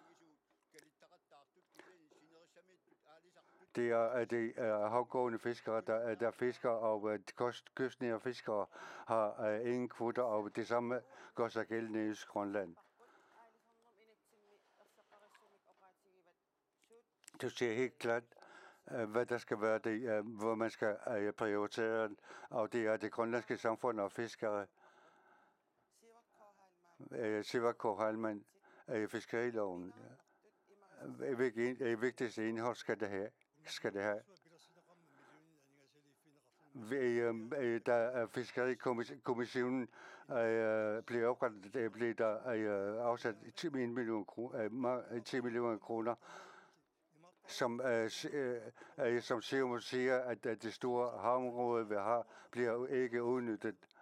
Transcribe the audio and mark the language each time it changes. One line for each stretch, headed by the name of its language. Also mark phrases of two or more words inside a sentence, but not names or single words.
Danish: Det er havgående fiskere, der fisker, og kystnære fiskere har ingen kvoter, og det samme gør sig gældende i Østgrønland. Du siger helt klart, hvad der skal være det, hvor man skal prioritere, og det er det grønlandske samfund og fiskere. Sivak K. Halman, fiskeriloven. Vigtigste indhold skal det have. Da Fiskerikommissionen blev oprettet, blev der afsat 10 millioner kroner, som Siumut siger, at det store havområde, vi har, bliver ikke udnyttet.